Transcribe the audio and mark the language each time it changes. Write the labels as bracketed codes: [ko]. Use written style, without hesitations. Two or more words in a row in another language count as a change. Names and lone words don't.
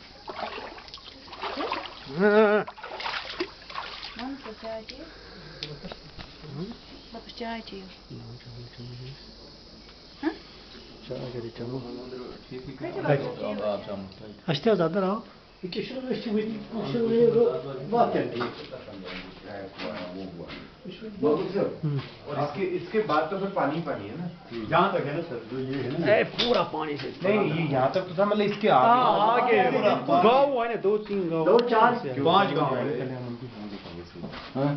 [hi] मन को क्या चाहिए बस चाय चाहिए हाँ [tr] Çağırdı çabuk. Aşağı zaten ha. İki şunu şunu bak yani. [hi] और इसके बाद तो फिर पानी ही पानी है ना। यहाँ तक है ना सर जो ये है ना ए पूरा पानी से नहीं ये यहाँ तक तो था मतलब इसके आगे गाँव है ना 2-3 गाँव 2-4 5 गाँव है हाँ